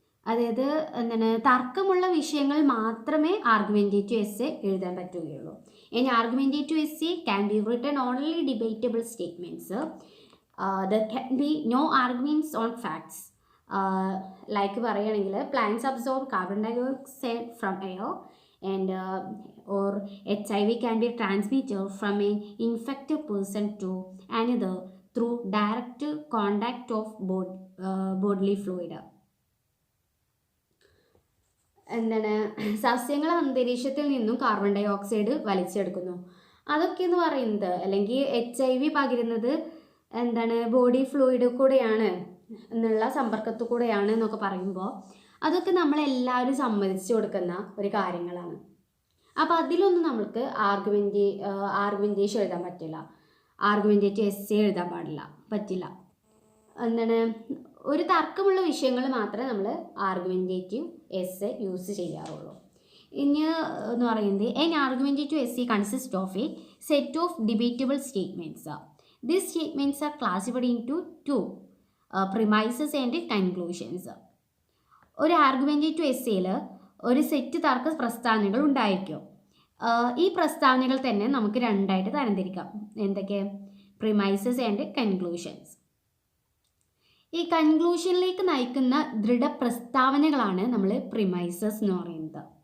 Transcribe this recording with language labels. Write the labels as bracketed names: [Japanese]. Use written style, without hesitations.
[Malayalam] അതായത് തർക്കമുള്ള വിഷയങ്ങൾ മാത്രമേ ആർഗ്യുമെൻറ്റേറ്റീവ് എസ്സേ എഴുതാൻ പറ്റുകയുള്ളൂ. [English] ഇനി argumentative essay can be written only debatable statements. There can be no arguments on facts. Like [Malayalam] പറയുകയാണെങ്കിൽ [English] Plants absorb carbon dioxide from air and or HIV can be transmitted from an infected person to another through direct contact of bodily fluid. [Malayalam] സസ്യങ്ങൾ അന്തരീക്ഷത്തിൽ നിന്നും carbon dye oxide വലിച്ചെടുക്കുന്നു. അതൊക്കെ എന്ന് പറയുന്നത്, അല്ലെങ്കിൽ HIV പകരുന്നത് ബോഡി ഫ്ലൂയിഡ് കൂടെയാണ് എന്നുള്ള സമ്പർക്കത്തു കൂടെയാണ് എന്നൊക്കെ പറയുമ്പോൾ അതൊക്കെ നമ്മളെല്ലാവരും സമ്മതിച്ചു കൊടുക്കുന്ന ഒരു കാര്യങ്ങളാണ്. അപ്പോൾ അതിലൊന്നും നമ്മൾക്ക് ആർഗ്യുമെൻറ്റേഷൻ എഴുതാൻ പറ്റില്ല. ആർഗ്യുമെൻറ്റേറ്റീവ് എസ്സേ എഴുതാൻ പറ്റില്ല. ഒരു തർക്കമുള്ള വിഷയങ്ങൾ മാത്രമേ നമ്മൾ ആർഗ്യുമെൻറ്റേറ്റീവ് എസ്സേ യൂസ് ചെയ്യാറുള്ളൂ. ഇനി എന്ന് പറയുന്നത് [English] an argumentative essay consists of a set of debatable statements. These statements are classified into two, premises and conclusions. [Malayalam] ഒരു ആർഗ്യുമെൻറ്റേറ്റീവ് എസ്സേയിൽ ഒരു സെറ്റ് തർക്ക പ്രസ്താവനകൾ ഉണ്ടായിരിക്കും. ഈ പ്രസ്താവനകൾ തന്നെ നമുക്ക് രണ്ടായിട്ട് തരംതിരിക്കാം. എന്തൊക്കെ? Premises and conclusions. ഈ കൺക്ലൂഷനിലേക്ക് നയിക്കുന്ന ദൃഢപ്രസ്താവനകളാണ് നമ്മൾ പ്രിമൈസസ് എന്ന് പറയുന്നത്.